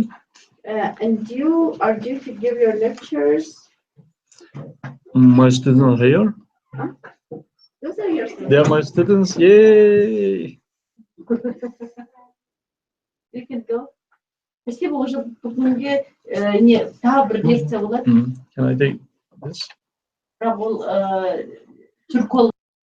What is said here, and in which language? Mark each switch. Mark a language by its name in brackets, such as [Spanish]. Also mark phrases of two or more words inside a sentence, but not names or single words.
[English] And you are due to give your lectures. My students are here. Huh? Those are your students. They are my students. Yay! You can go. [Kazakh] Спасибо, уже бүгінге не тағы бір лекция болады. [English] Can I take this? [Kazakh] Бірақ ол түрколог